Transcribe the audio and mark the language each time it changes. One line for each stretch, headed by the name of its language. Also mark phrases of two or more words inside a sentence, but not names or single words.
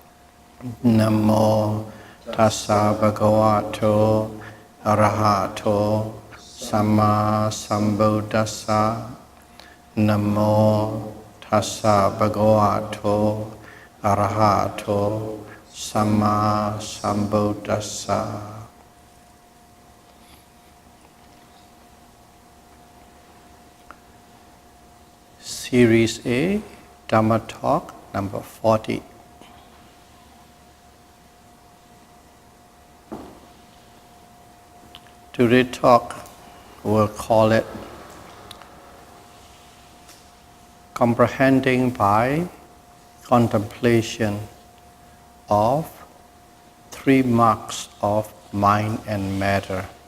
Pali: Namo tassa bhagavato arahato samma sambuddhassa. Namo tassa bhagavato arahato samma sambuddhassa.
English: Series A, Dhamma Talk number 40. Today's talk, we'll call it Comprehending by Contemplation of Three Marks of Mind and Matter.